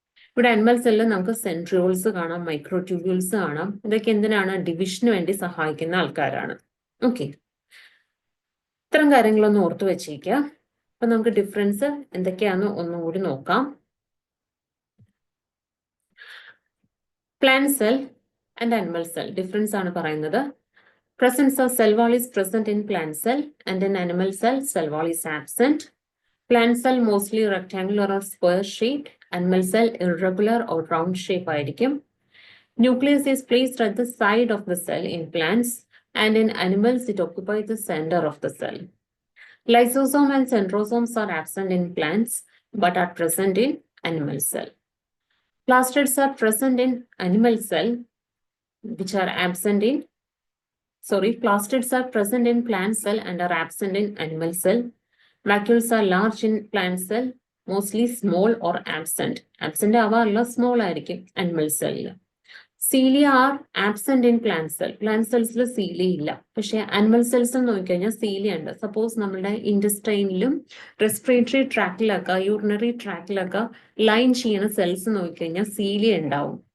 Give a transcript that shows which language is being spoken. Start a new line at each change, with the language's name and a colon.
Malayalam: ഇവിടെ animal cell നമുക്ക് സെൻട്രിയോൾസ് കാണാം, മൈക്രോട്യൂബ്യൂൾസ് കാണാം. ഇതൊക്കെ എന്തിനാണ്? ഡിവിഷന് വേണ്ടി സഹായിക്കുന്ന ആൾക്കാരാണ്. ഓക്കെ, ഇത്തരം കാര്യങ്ങളൊന്നും ഓർത്തു വെച്ചേക്കുക. അപ്പൊ നമുക്ക് ഡിഫറൻസ് എന്തൊക്കെയാണെന്ന് ഒന്നും കൂടി നോക്കാം.
English: Plant cell and animal cell difference
Malayalam: ആണ് പറയുന്നത്.
English: Presence of cell wall is present in plant cell and in animal cell wall is absent. Plant cell mostly rectangular or square shaped. Animal cell irregular or round shape
Malayalam: ആയിരിക്കും.
English: Nucleus is placed at the side of the cell in plants and in animals it occupies the center of the cell. Lysosome and centrosomes are absent in plants but are present in animal cell. Plastids are present in animal cell, which are absent in, plastids are present in plant cell and are absent in animal cell. Vacuoles are large in plant cell, mostly small or absent.
Malayalam: Absent ആവാറില്ല, small ആയിരിക്കും animal സെല്ലിൽ.
English: Cilia are absent in plant cell.
Malayalam: Plant സെൽസിൽ cilia ഇല്ല, പക്ഷെ animal cells നോക്കിക്കഴിഞ്ഞാൽ cilia ഉണ്ട്. Suppose നമ്മുടെ ഇൻഡസ്ട്രൈനിലും respiratory ട്രാക്റ്റിലൊക്കെ urinary ട്രാക്റ്റിലൊക്കെ line ചെയ്യുന്ന cells നോക്കിക്കഴിഞ്ഞാൽ cilia ഉണ്ടാവും.